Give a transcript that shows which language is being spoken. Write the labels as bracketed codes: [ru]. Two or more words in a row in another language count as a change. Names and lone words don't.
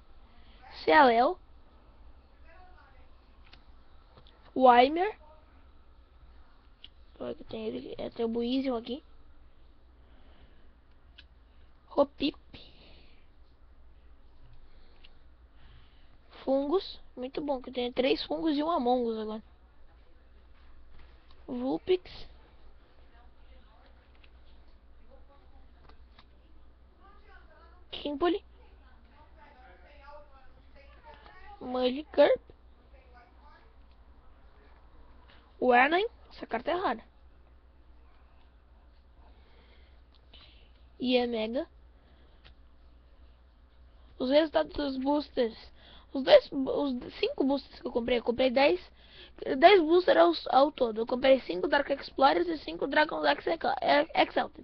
[pt] Cealel. Weimer. Tem ele, tem o Buizel aqui. Hopip. Fungos. Muito bom, que tem 3 fungos e um Among Us agora. Vulpix. Kimpoli. Magikarp. Werner. Essa carta é rara. E é mega. Os resultados dos boosters. Os 5 boosters que eu comprei 10 boosters ao todo. Eu comprei 5 Dark Explorers e 5 Dragon Exalted.